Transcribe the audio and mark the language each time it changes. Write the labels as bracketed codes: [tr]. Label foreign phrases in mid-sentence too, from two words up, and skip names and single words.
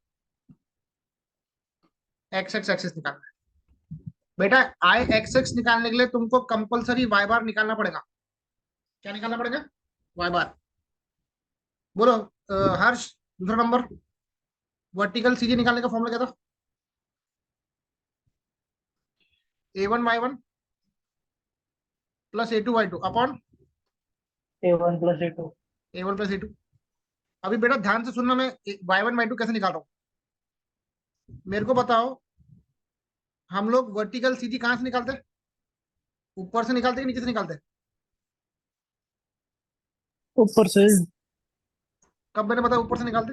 [en] x x axis [hi] निकालना है बेटा [en] I x x [hi] निकालने के लिए तुमको कंपलसरी [en] y bar [hi] निकालना पड़ेगा क्या निकालना पड़ेगा [en] y bar [hi] बोलो हर्ष दूसरा नंबर [en] vertical CG [hi] निकालने का फॉर्मूला क्या था [en] a1 y1 plus a2 y2 upon A1 plus A2. a1 plus a2 [hi] अभी बेटा ध्यान से सुनना मैं y1 y2 कैसे निकाल रहा हूं मेरे को बताओ हम लोग वर्टिकल सीधी कहां से निकालते हैं ऊपर से निकालते हैं नीचे से निकालते हैं ऊपर से कब मैंने बताया ऊपर से निकालते